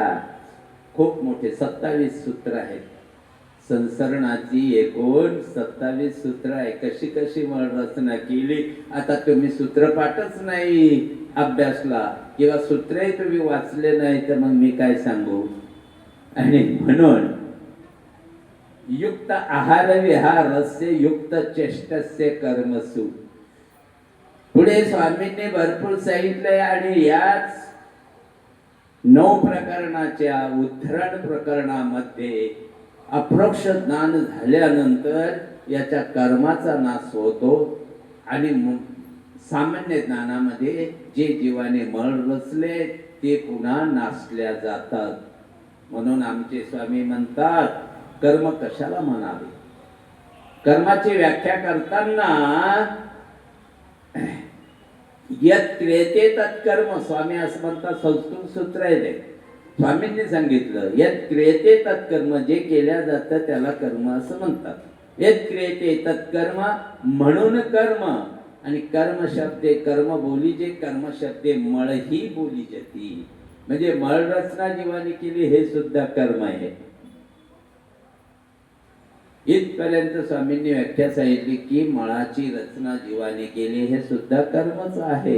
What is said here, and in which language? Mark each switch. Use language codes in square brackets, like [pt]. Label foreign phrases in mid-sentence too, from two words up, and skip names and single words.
[mr] खूप मोठे 27 सूत्र आहेत. संसरणाची एकूण 27 सूत्र आहे. कशी कशी मळ रचना केली. आता तुम्ही सूत्रपाठच नाही अभ्यासला किंवा सूत्रही तुम्ही वाचले नाही तर मग मी काय सांगू. आणि म्हणून [sa] युक्त आहार विहारस्य युक्त चेष्टस्य कर्मसु. [mr] पुढे स्वामींनी भरपूर सांगितलंय. आणि याच 9 प्रकरणाच्या उद्धरण प्रकरणामध्ये अप्रोक्ष ज्ञान झाल्यानंतर याच्या कर्माचा नाश होतो. आणि सामान्य ज्ञानामध्ये जे जीवाने मळ रचले ते पुन्हा नासल्या जातात. म्हणून आमचे स्वामी म्हणतात, कर्म कशाला म्हणावे. कर्माची व्याख्या करताना [sa] यत् क्रियते तत्कर्म, [mr] स्वामी असं म्हणतात. संस्कृत सूत्र आहे ते. स्वामींनी सांगितलं [sa] यत् क्रियते तत्कर्म, [mr] जे केल्या जातं त्याला कर्म असं म्हणतात. [sa] यत् क्रियते तत्कर्म [mr] म्हणून कर्म. आणि कर्म शब्दे कर्म बोली जे, कर्म शब्दे मळ ही बोली जाती. म्हणजे मळ रचना जीवाने केली हे सुद्धा कर्म आहे. इथपर्यंत स्वामींनी व्याख्या सांगितली की मळाची रचना जीवाने केली हे सुद्धा कर्मच आहे.